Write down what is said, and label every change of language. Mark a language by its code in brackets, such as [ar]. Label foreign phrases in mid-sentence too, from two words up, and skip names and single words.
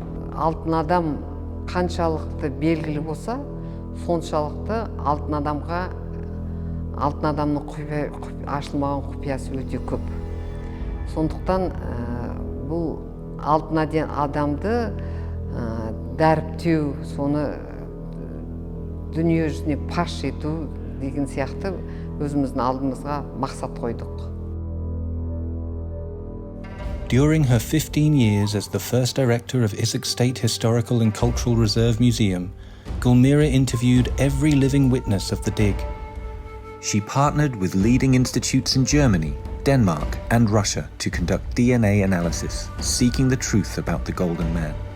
[kk] Алтын адам қаншалықты белгілі болса, соншалықты алтын адамның ашылмаған құпиясы өте көп. Сондықтан бұл алтын адамды дәріптеу, соны дүние жүзіне паш ету деген сияқты өзіміздің алдымызға мақсат қойдық. [en] During her 15 years as the first director of Issyk State Historical and Cultural Reserve Museum, Gulmira interviewed every living witness of the dig. She partnered with leading institutes in Germany, Denmark and Russia to conduct DNA analysis, seeking the truth about the Golden Man.